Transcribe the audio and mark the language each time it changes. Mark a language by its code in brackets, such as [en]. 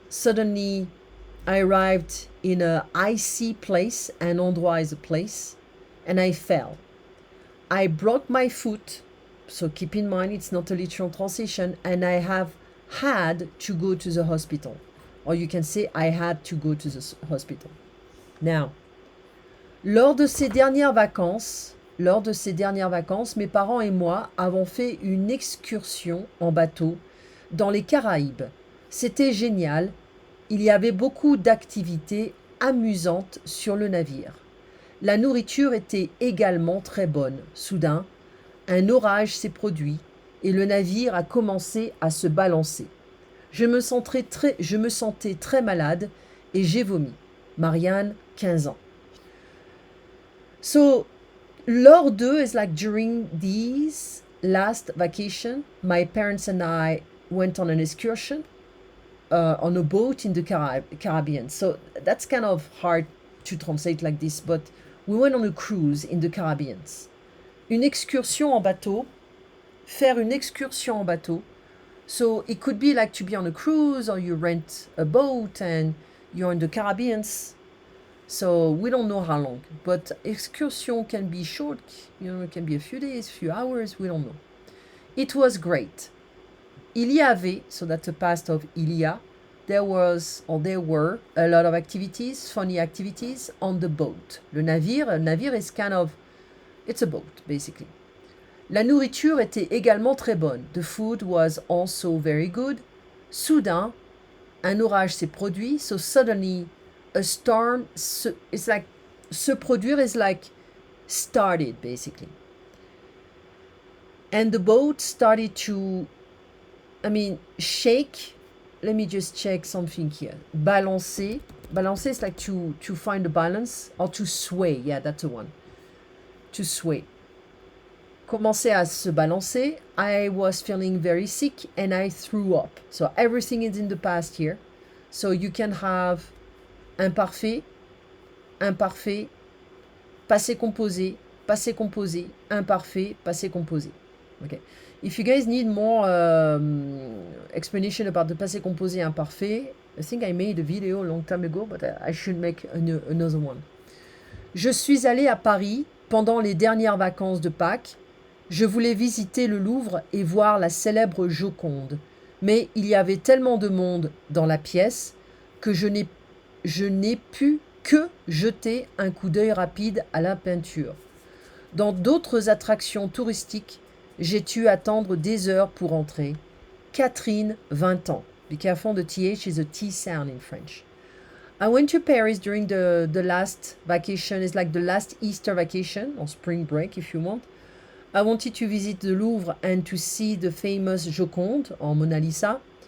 [en] Suddenly, I arrived in an icy place. [fr] Un endroit [en] is a place. And I fell. I broke my foot. So keep in mind, it's not a literal translation. And I have had to go to the hospital. Or you can say, I had to go to the hospital. [fr] Now, lors de ces dernières vacances, mes parents et moi avons fait une excursion en bateau dans les Caraïbes. C'était génial. Il y avait beaucoup d'activités amusantes sur le navire. La nourriture était également très bonne. Soudain, un orage s'est produit et le navire a commencé à se balancer. Je me sentais très malade et j'ai vomi. Marianne, 15 ans. [en] So, lors de is like during these last vacation, my parents and I went on an excursion on a boat in the Caribbean. So that's kind of hard to translate like this, but we went on a cruise in the Caribbean. [fr] Une excursion en bateau, faire une excursion en bateau. [en] So it could be like to be on a cruise or you rent a boat and you're in the Caribbean. So we don't know how long, but excursion can be short, it can be a few days, few hours, we don't know. It was great. [fr] Il y avait, [en] so that's the past of [fr] il y a, [en] there were a lot of activities, funny activities on the boat. [fr] Le navire [en] is kind of, it's a boat basically. [fr] La nourriture était également très bonne. [en] The food was also very good. [fr] Soudain, un orage s'est produit. [en] So suddenly, a storm, it's like, [fr] se produire [en] is like started, basically. And the boat started to, shake. Let me just check something here. Balancer. Balancer is like to find the balance, or to sway. Yeah, that's the one. To sway. [fr] Commençait à se balancer. [en] I was feeling very sick and I threw up. So everything is in the past here. So you can have imparfait, imparfait, passé composé, passé composé, imparfait, passé composé. Okay. If you guys need more explanation about the passé composé imparfait, I think I made a video a long time ago, but I should make another one. [fr] Je suis allée à Paris pendant les dernières vacances de Pâques. Je voulais visiter le Louvre et voir la célèbre Joconde. Mais il y avait tellement de monde dans la pièce que je n'ai pu que jeter un coup d'œil rapide à la peinture. Dans d'autres attractions touristiques, j'ai dû attendre des heures pour entrer. Catherine, 20 ans. [en] Be careful, the TH is a T sound in French. I went to Paris during the last vacation. It's like the last Easter vacation, or spring break if you want. I wanted to visit the Louvre and to see the famous Joconde, or Mona Lisa.